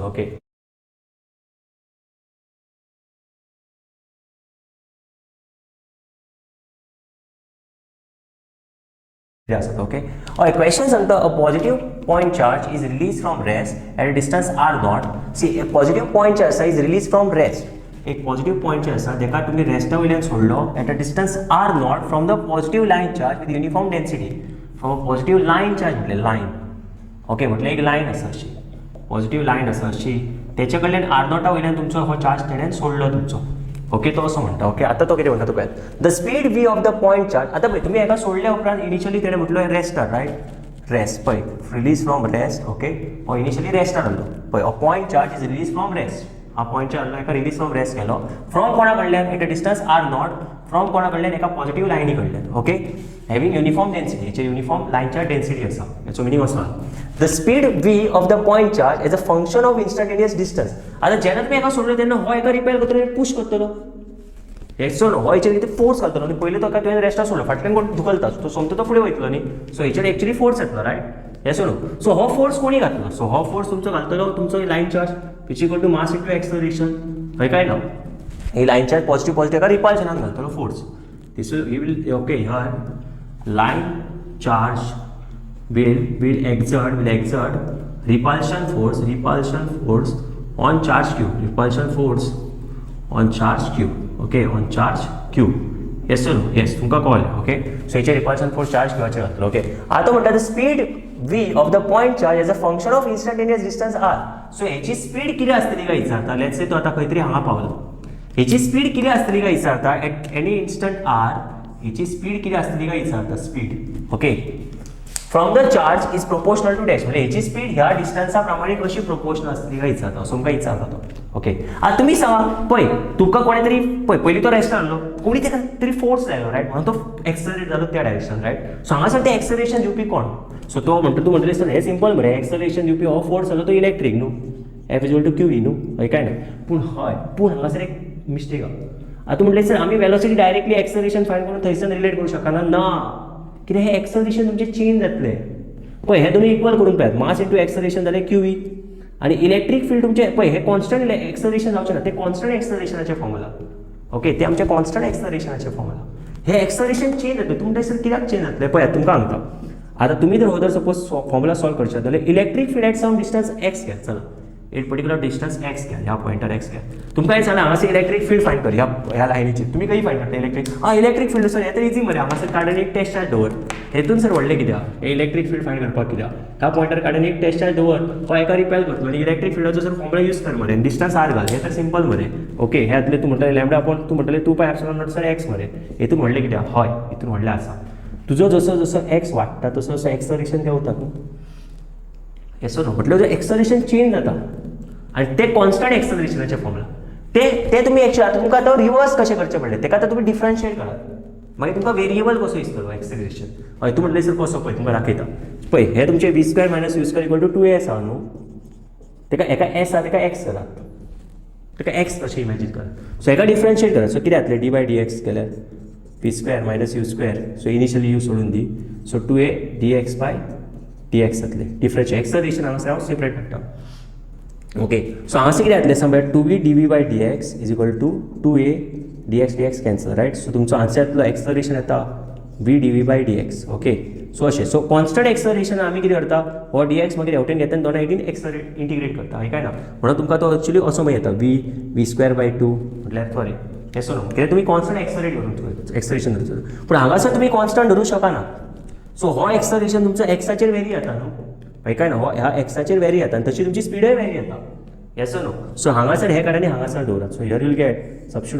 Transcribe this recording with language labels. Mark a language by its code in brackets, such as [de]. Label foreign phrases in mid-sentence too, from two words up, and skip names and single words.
[en] Okay. Okay. Alright, question सांगता a positive point charge is released from rest at a distance r naught. See, a positive point charge is released from rest. [kok] एक पॉझिटिव्ह पॉइंट जे आसा तेका तुम्ही रेस्टा वयल्यान सोडलो [en] at a distance r naught from the positive line charge with uniform density. from positive line charge म्हटले लाइन. [kok] ओके, म्हटल्यार एक लाइन आसा अशी [en] positive line [kok] आसा अशी तेच्या कडल्यान आर नॉटा वयल्यान तुमचो हो चार्ज तेणेन सोडलो तुमचो. ओके, तो असो म्हणटा. ओके, आता तो कितें म्हणटा तुका [en] the speed v of the point charge. [kok] आता पळय तुम्ही एका सोडल्या उपरांत इनिशियली तेणें म्हटलो रेस्टार, रायट? रेस्ट पळय [en] release from rest. [kok] ओके, हो इनिशियली रेस्टार आसलो पळय. [en] a point charge is release from rest. [kok] हा पॉइंट चार्ज एका [en] release from rest [kok] केलो फ्रॉम कोणा कडल्यान [en] at a distance r naught from [kok] कोणा कडल्यान एका पॉझिटिव्ह लायनी कडल्यान. [en] okay, having uniform density. हेचे uniform line charge density आसा. [kok] हेचो मिनिंग असो [en] the speed v of the point charge as a function of instantaneous distance. [kok] आता जेन्ना तुमी एका सोडलो तेन्ना हो एका रिपेल करतलो पुश करतलो. हेचो न्हू, हो हेचेर कितें फोर्स घालतलो न्ही. पयलीं तो तुवें रेस्टार सोडलो फाटल्यान कोण धुकलता तो सोमतो तो फुडें वयतलो न्ही. सो हेचेर एक्चुअली फोर्स येतलो, रायट? येस न्हू. सो हो फोर्स कोणी घातलो? सो हो फोर्स तुमचो घालतलो तुमचो लाइन चार्ज [en] which equal to mass into acceleration. [kok] हय काय ना? ही लाइन चार्ज पॉझिटिव्ह एका रिपल्शनान घालतलो फोर्स. [en] this will okay here line charge will exert repulsion force on charge q. Repulsion force on charge q. Okay, on charge q. Yes or no? Yes, [kok] तुमका कॉल. [en] okay, so [kok] हेचे [en] repulsion force charge q [kok] घातलो. [en] ओके, [kok] आता म्हणटा [en] the speed v of the point charge as a function of instantaneous distance r. [kok] सो हेची स्पीड किती असतली काय विचारता. [en] let's say [kok] तो आता खंय तरी हांगा पावलो. हेची स्पीड किती असतली काय विचारता [en] at any instant r. [kok] हेची स्पीड किती असतली काय विचारता स्पीड. [en] ओके, from the charge is proportional to dash. [kok] म्हणजे हेची स्पीड ह्या डिस्टन्सा प्रमाणे कशी प्रोपोर्शनल असतली काय विचारता. असो तुमकां विचारता तो. ओके, आता तुम्ही सांगा पळय तुका कोणे तरी पळय पयलीं तो रेस्ट आसलो कोणी तेका तरी फोर्स लायलो, रायट? म्हणून तो एक्सेलरेट जालो त्या डायरेक्शन, रायट? सो हांगासर ते एक्सेलरेशन दिवपी कोण? सो तो म्हणटा तूं म्हणटलें सर हें सिंपल मरे एक्सेलरेशन दिवपी हो फोर्स आसलो तो इलेक्ट्रीक न्हू. [en] f is equal to q e [kok] न्हू हय काय ना पूण हांगासर एक मिस्टेक आहा आतां म्हटलें सर आमी वेलोसिटी डायरेक्टली एक्सलरेशन फायंड करून थंयसर रिलेट करूं शकना ना कित्याक हे एक्सलरेशन तुमचें चेंज जातलें पळय हे तुमी इक्वल करून पळयात [en] mass into acceleration [kok] जालें क्यू ई आनी इलेक्ट्रीक फील्ड तुमचें पळय हे [en] constant acceleration [kok] जावचें ना ते कॉन्स्टंट एक्सलरेशनाचे फॉर्मुला ओके ते आमचे कॉन्स्टंट एक्सलरेशनाचे फॉर्मुला हे एक्सलरेशन चेंज जातलें तुमकां सर कित्याक चेंज जातलें पळयात तुमकां सांगता आतां तुमी जर सपोज फॉर्मुला सॉल्व करशात जाल्यार [en] electric field at some distance x [kok] घ्या चला एक [en] particular distance [kok] एक्स घ्या ह्या पॉइंटर एक्स घ्या तुमकां हे सांगला हांगासर [en] electric field [kok] फायंड कर ह्या लायनीची तुमी खंय फायंड करता [en] electric field [kok] सर हे तर इजी मरे हांगासर काडून एक [en] test charge [kok] दवर हेतून सर व्हडलें कित्याक हे [en] electric field [kok] फायंड करपाक कित्याक ह्या पॉइंटर काडून एक [en] test charge [kok] दवर तो एका रिपेल करतलो आनी इलेक्ट्रीक फील्डाचो सर फॉर्मुला यूज कर मरे डिस्टन्स आर घाल हे तर सिंपल मरे ओके हे आतले तूं म्हणटलें [en] lambda upon [kok] तूं म्हणटलें [en] 2 pi epsilon naught [kok] सर एक्स मरे हेतून व्हडलें कित्याक हय हितून व्हडलें आसा तुजो जसो जसो एक्स वाडटा तसो तसो एक्सलरेशन देंवता न्हू येसो न्हू म्हटल्यार एक्सलरेशन चेंज जाता आनी ते कॉन्स्टंट एक्सलरेशनाचे फॉर्मुला ते तुमी एक्चुअली तुमकां आतां रिवर्स कशें करचें पडलें तेका आतां तुमी डिफरन्शिएट करात मागीर तुमकां वेरिएबल कसो दिसतलो एक्सलरेशन हय तूं म्हटलें सर कसो पळय तुमकां दाखयता पळय हे तुमचे [en] v square minus u square equal to 2as [kok] आहा न्हू तेका एका एस आहा तेका एक्स करात तेका एक्स कशें इमॅजीन करात सो हेका डिफरन्शिएट करात सो कितें जातलें [en] d by d x [kok] केल्यार [en] v square minus u square [kok] सो इनिशियली u सोडून दी सो [en] 2a dx by dx [kok] जातलें डिफरन्शिएट एक्सलरेशन हांगासर हांव सेपरेट काडटा ओके सो हांगासर कितें जातलें समज [en] 2v dv by dx is equal to 2a dx cancel right so [kok] तुमचो आन्सर येतलो एक्सलरेशन येता [en] v dv by dx okay so [kok] अशें सो [en] constant acceleration [kok] आमी कितें करता हो dx मागीर हेवटेन घेता आनी दोन सायडीन इंटिग्रेट करता हय काय ना म्हणून तुमकां तो एक्चुअली असो मागीर येता [en] v square by 2 [kok] म्हटल्यार सॉरी येसो न्हू कित्याक तुमी [en] constant acceleration [kok] धरचो पूण हांगासर तुमी कॉन्स्टंट धरूं शकना सो हो एक्सलरेशन तुमचो एक्साचेर वेरी जाता न्हू हय काय ना हो ह्या एक्साचेर वेरी जाता आनी तशी तुमची स्पीडूय वेरी जाता येसो न्हू सो हांगासर हे काडा आनी हांगासर दवरात सो [en] here you'll get substitute